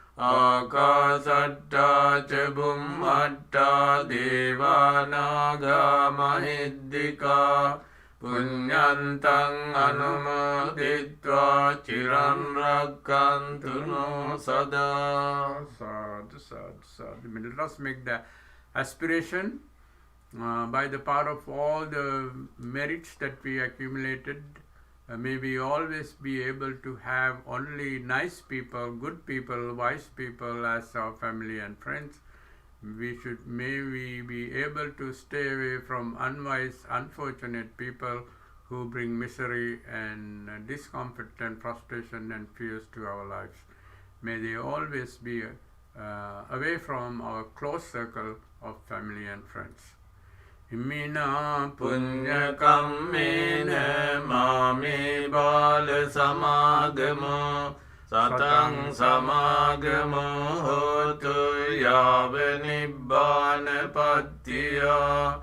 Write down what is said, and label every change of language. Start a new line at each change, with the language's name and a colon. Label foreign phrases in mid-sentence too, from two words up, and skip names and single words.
Pali: Akasatta ca bhummatta devanaga mahiddhika punyantang anumoditva chiram rakkantu no sada. Sadhu, sadhu, sadhu.
English: Let us make the aspiration, by the power of all the merits that we accumulated, may we always be able to have only nice people, good people, wise people as our family and friends. May we be able to stay away from unwise, unfortunate people who bring misery and discomfort and frustration and fears to our lives. May they always be away from our close circle of family and friends.
Pali: Imina punya kammena mame bala samagamo satang samagamo hotu yava nibbana pattiya.